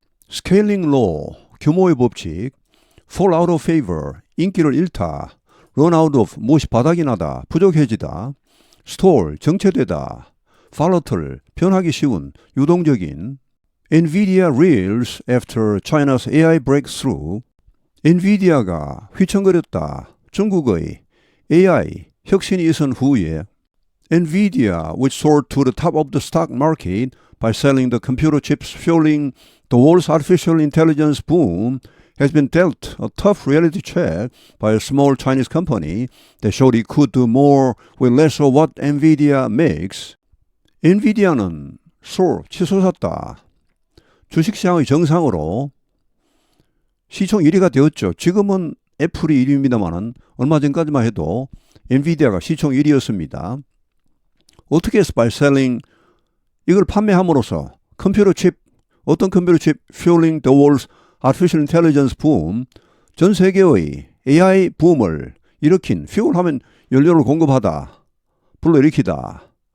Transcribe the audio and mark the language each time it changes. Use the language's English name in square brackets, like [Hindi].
[English] scaling law, [Korean] 규모의 법칙, [English] fall out of favor, [Korean] 인기를 잃다, [English] run out of, [Korean] 무엇이 바닥이 나다, 부족해지다, [English] stall, [Korean] 정체되다, [English] volatile, [Korean] 변하기 쉬운, 유동적인, [English] NVIDIA reels after China's AI breakthrough, [Korean] NVIDIA가 휘청거렸다, 중국의 AI 혁신이 있은 후에 [English] NVIDIA, which soared to the top of the stock market by selling the computer chips fueling the world's artificial intelligence boom, has been dealt a tough reality check by a small Chinese company that showed it could do more with less of what NVIDIA makes. [Korean] NVIDIA는 치솟았다. 주식시장의 정상으로 시총 1위가 되었죠. 지금은 애플이 1위입니다만 얼마 전까지만 해도 엔비디아가 시총 1위였습니다. 어떻게 해서 [English] by selling [Korean] 이걸 판매함으로써 어떤 컴퓨터 칩 [English] fueling the world's artificial intelligence boom, [Korean] 전 세계의 AI 붐을 일으킨, fuel하면 연료를 공급하다, 불러일으키다.